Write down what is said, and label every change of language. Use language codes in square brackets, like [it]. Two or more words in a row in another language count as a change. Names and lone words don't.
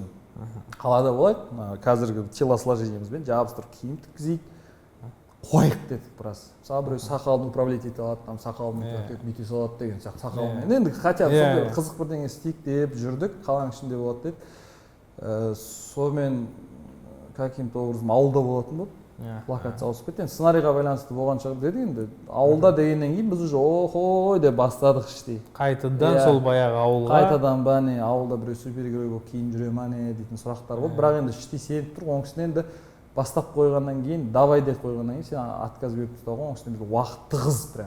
[kk] Қалада болады, қазіргі телосложениемізбен жабыстырып киім тіккізейік. Қойық дедік біраз. Мысалы біреу сақалын управлять ете алады, там сақалын бүйте салады деген сияқты сақалмен. Енді [ru] хотя бы [kk] қызық бірдеңе істейік деп жүрдік, қаланың ішінде болады деді. Сонымен [ru] каким-то образом [kk] ауылда болатын болды. Локация ауысып кетті. Енді сценарийға байланысты болған шығар деді. Енді ауылда дегеннен кейін біз уже охой деп бастадық іштей. Қайтадан сол баяғы ауылға. Қайтадан ба не, ауылда біреу супергерой болып кейін жүре ма не дейтін сұрақтар болды. Бірақ енді іштей сеніп тұр. Оның үстіне енді бастап қойғаннан кейін, давай деп қойғаннан кейін сен отказ беріп тастауға, оның үстіне бізде уақыт тығыз прям.